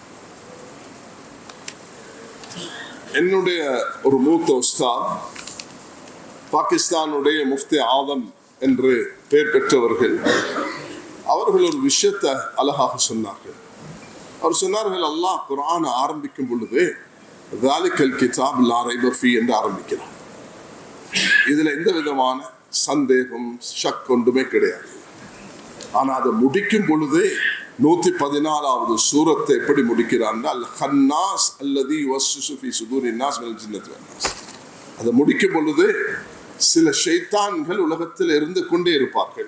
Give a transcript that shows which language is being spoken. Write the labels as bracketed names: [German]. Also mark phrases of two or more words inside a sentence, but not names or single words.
[Tamil] என்னுடைய ஒரு மூத்த உஸ்தாத், பாகிஸ்தானுடைய முஃப்தி ஆதம் என்று பெயர் பெற்றவர்கள், அவர்கள் ஒரு விஷயத்தை அழகாக சொன்னார்கள். அவர் சொன்னார்கள், அல்லாஹ் குர்ஆனை ஆரம்பிக்கும் பொழுது [Arabic] ذَلِكَ الْكِتَابُ لَا رَيْبَ فِيهِ [Tamil] என்று ஆரம்பிக்கிறார். இதுல எந்த விதமான சந்தேகம் ஷக் ஒன்றுமே கிடையாது. ஆனா அதை முடிக்கும் பொழுது 114வது சூரத்தை எப்படி முடிக்கிறார்? [Arabic] الخناس الذي يوسوس في صدور الناس من الجنة والناس. [Tamil] அதை முடிக்கும் பொழுது சில ஷைத்தான்கள் உலகத்தில் இருந்து கொண்டே இருப்பார்கள்.